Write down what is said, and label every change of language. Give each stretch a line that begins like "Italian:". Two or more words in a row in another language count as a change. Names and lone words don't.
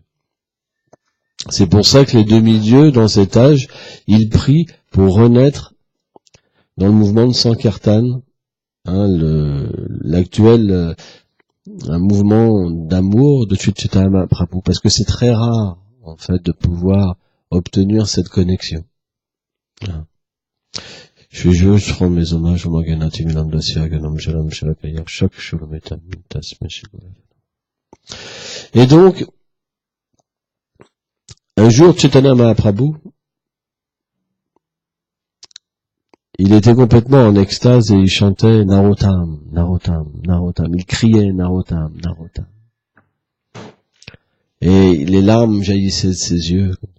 French: C'est pour ça que les demi-dieux, dans cet âge, ils prient pour renaître dans le mouvement de Sankirtan, l'actuel un mouvement d'amour de Chaitanya Mahaprabhu, parce que c'est très rare, en fait, de pouvoir obtenir cette connexion. Je rends mes hommages au Maganati Milandasya Ganam Jalam Shalakaya Shak Shulametam Tasme Shigula. Et donc, un jour, Chaitanya Mahaprabhu, il était complètement en extase et il chantait Narotam, Narotam, Narotam. Il criait Narotam, Narotam. Et les larmes jaillissaient de ses yeux.